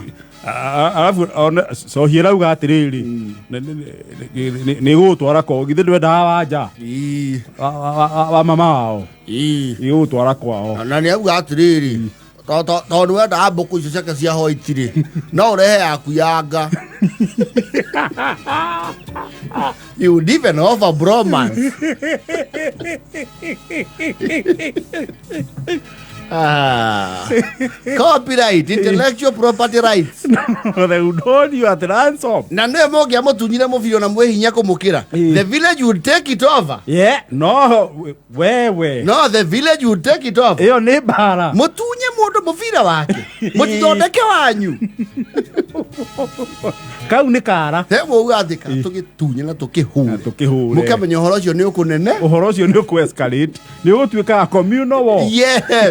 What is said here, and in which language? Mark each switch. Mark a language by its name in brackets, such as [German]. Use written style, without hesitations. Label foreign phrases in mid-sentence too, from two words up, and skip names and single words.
[Kikuyu] Alafu Sohi arauga atĩrĩrĩ nĩ gũgũtwara kwao githĩ ndwendaga wanja wa mama wao nĩ gũgũtwara kwao na nĩ auga atĩrĩrĩ tondũ wendaga mbũkũ icio ciake cia white rĩ no ũrehe yaku yanga. [English] You would even offer bromance. Copyright, intellectual property rights. They would hold you at ransom. [Kikuyu] Na nĩ mũngĩa mũtunyire mũbiro na mwĩhinya kũmũkĩra. [English] The village would take it over. Yeah, no, wewe. No, the village would take it over. [Kikuyu] Ĩyo nĩ mbara. Mũtunye mũndũ mũbira wake. Mũtithondeke wanyu. Kau nĩ kara. Temo ugathika tũgĩtunye na tũkĩhure. Mũkamenya ũhoro ũcio nĩ ũkũnene. Ũhoro ũcio nĩ ũkũ-escalate. Nĩ ũgũtuĩka [English] communal war. Yes.